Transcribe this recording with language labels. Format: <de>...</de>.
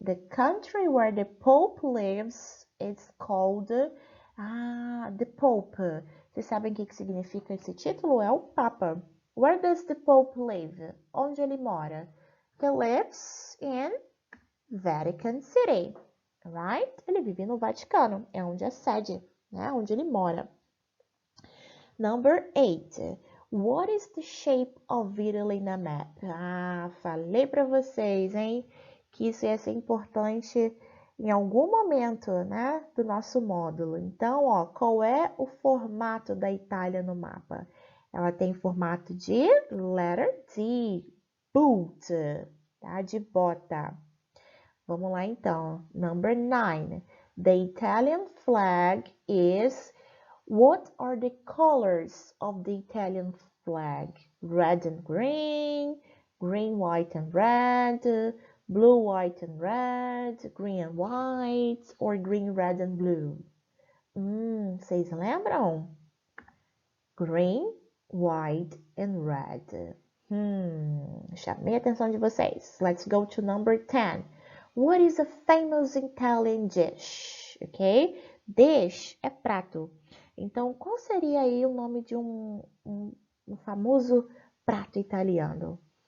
<en>The country where the Pope lives is called the Pope.</en> <pt>Vocês sabem o que significa esse título? É o Papa.</pt> <en>Where does the Pope live?</en> <pt>Onde ele mora?</pt> <en>He lives in Vatican City.</en> <pt>Right? Ele vive no Vaticano. É onde é a sede, né? Onde ele mora.</pt> <en>Number 8. What is the shape of Italy na map?</en> <pt>Falei para vocês, hein? Que isso ia ser importante em algum momento, né? Do nosso módulo. Então, ó, qual é o formato da Itália no mapa? Ela tem formato de</pt> <en>letter D, boot,</en> <pt>tá? De bota. Vamos lá, então.</pt> <en>Number 9. The Italian flag is... What are the colors of the Italian flag? Red and green, green, white and red, blue, white and red, green and white, or green, red and blue?</en> <pt>Vocês lembram?</pt> <en>Green, white and red.</en> <pt>Chamei a atenção de vocês.</pt> <en>Let's go to number 10. What is a famous Italian dish?</en> <pt>Ok? Dish é prato. Então, qual seria aí o nome de um famoso prato italiano?</pt>